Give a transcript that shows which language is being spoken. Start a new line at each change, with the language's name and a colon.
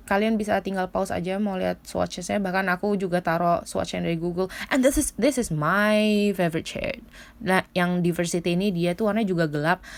Indonesian: Kalian bisa tinggal pause aja mau lihat swatches-nya. Bahkan aku juga taruh swatch-nya dari Google.
English: And this is my favorite shade.
Indonesian: Nah, yang Diversity ini dia tuh warnanya juga gelap.